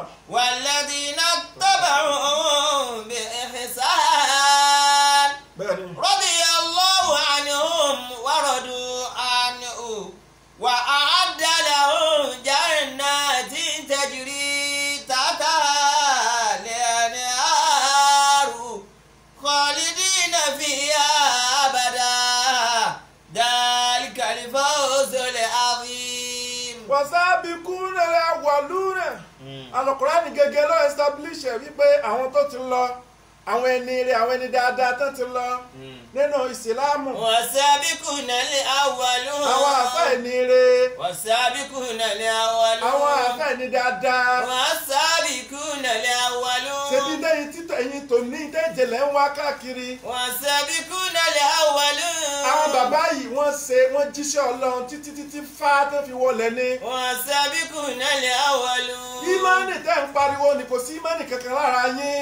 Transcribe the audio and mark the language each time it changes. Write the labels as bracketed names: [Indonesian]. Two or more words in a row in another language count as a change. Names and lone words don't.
[Arabic] والذين اتبعوا بإحسان رضي الله عنهم ورضوا عنه وأعد لهم جنات تجري تحتها الأنهار خالدين فيها أبدا ذلك الفوز العظيم. والسابقون الأولون [Yoruba] Al-Qur'an gẹ́gẹ́ ló establish wípé àwọn tó ti lọ àwọn ẹni rere àwọn ẹni dáadáa tó ti lọ nínú ìsìlámù. [Arabic] والسابقون الأولون. [Yoruba] àwọn àfáà ẹni rere. [Arabic] والسابقون الأولون. [Yoruba] àwọn àfáà ẹni dáadáa. [Arabic] والسابقون الأولون. [Yoruba] ṣebí dẹ́yìn títọ̀ ẹ̀yìn tó ní ìdẹ́jẹ̀lẹ̀ ń wá káàkiri. [Arabic] والسابقون الأولون. [Yoruba] àwọn bàbá yìí wọ́n jíṣẹ́ Ọlọ́run títí fá tó fi wọlé ní. [Arabic] والسابقون الأولون. [Yoruba] ìmánì tẹ́ ń pariwo ni kò sí ìmánì kankan lára yín.